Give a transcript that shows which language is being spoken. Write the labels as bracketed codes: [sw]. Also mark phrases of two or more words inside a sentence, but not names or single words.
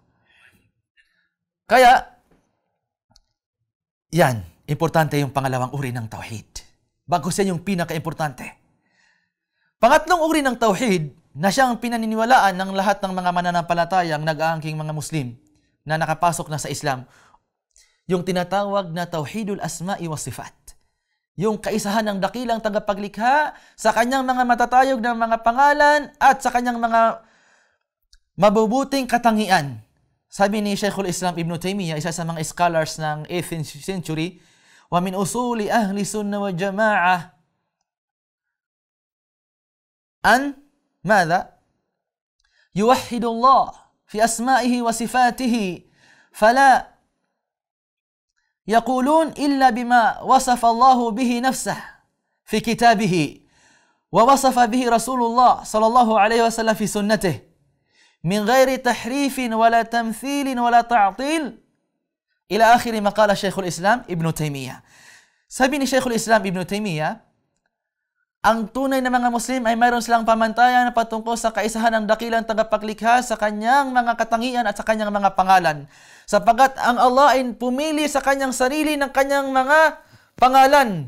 [tl] Kaya, yan, importante yung pangalawang uri ng tauhid. Bagkus yan yung pinaka-importante. Pangatlong uri ng tauhid na siyang pinaniniwalaan ng lahat ng mga mananampalatayang nag-aangking mga Muslim na nakapasok na sa Islam, yung tinatawag na [ar] توحيد الأسماء والصفات. [tl] Yung kaisahan ng dakilang tagapaglikha sa kanyang mga matatayog na mga pangalan at sa kanyang mga mabubuting katangian. Sabi ni Shaykhul Islam Ibn Taymiyyah, isa sa mga scholars ng 8th century, [ar] "ومن أصول أهل السنة والجماعة أن ماذا؟ يوحد الله في أسمائه وصفاته فلا يقولون إلا بما وصف الله به نفسه في كتابه ووصف به رسول الله صلى الله عليه وسلم في سنته من غير تحريف ولا تمثيل ولا تعطيل إلى آخر ما قال شيخ الإسلام ابن تيمية." [tl] Sabi ni Shaykhul Islam Ibn Taymiyyah, ang tunay na mga Muslim ay mayroon silang pamantayan na patungkol sa kaisahan ng dakilang tagapaglikha sa kanyang mga katangian at sa kanyang mga pangalan. Sapagat ang Allah ay pumili sa kanyang sarili ng kanyang mga pangalan.